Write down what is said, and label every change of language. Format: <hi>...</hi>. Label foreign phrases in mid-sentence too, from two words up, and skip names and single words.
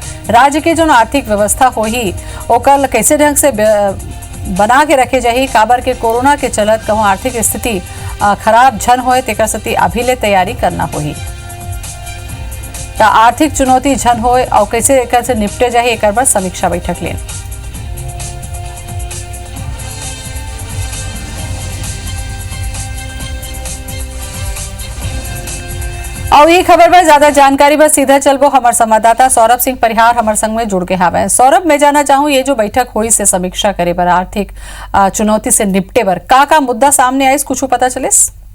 <hne>राज्य की जो आर्थिक व्यवस्था होही ओकर कैसे ढंग से बना के रखे जाही, काबर के कोरोना के चलत कहूँ आर्थिक स्थिति खराब झन होए तेकर सेती अभी ले तैयारी करना होही। तो आर्थिक चुनौती झन होए और कैसे एकर से निपटे जाही एकर बर समीक्षा बैठक लेन। और ये खबर पर ज्यादा जानकारी बस सीधा चलबो हमार संवाददाता सौरभ सिंह परिहार हमार संग में जुड़ के हावे। सौरभ, मैं जानना चाहूँ ये जो बैठक हुई से समीक्षा करे बर आर्थिक चुनौती से निपटे बर का मुद्दा सामने आइस, कुछ पता चलिस?</hne>